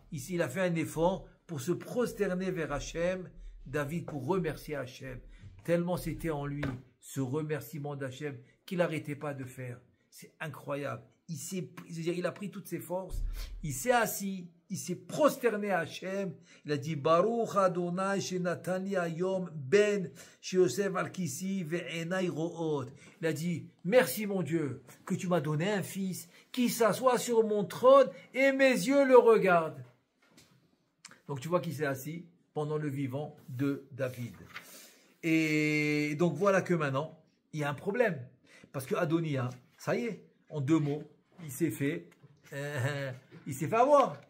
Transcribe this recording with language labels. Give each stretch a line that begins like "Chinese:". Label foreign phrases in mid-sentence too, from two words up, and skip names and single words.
French: Ici, il a fait un effort pour se prosterner vers Hachem, David, pour remercier Hachem. Tellement c'était en lui, ce remerciement d'Hachem, qu'il n'arrêtait pas de faire. C'est incroyable. Il a pris toutes ses forces, il s'est assis, il s'est prosterné à Hachem, il a dit
Hebrew: ברוך אדוני שנתן לי היום בן שיושב על כסאי ועיני רואות.
French: Il a dit merci mon Dieu que tu m'as donné un fils qui s'assoit sur mon trône et mes yeux le regardent. Donc tu vois qu'il s'est assis pendant le vivant de David. Et donc voilà que maintenant il y a un problème parce que Adonia, ça y est, en 2 mots, il s'est fait avoir.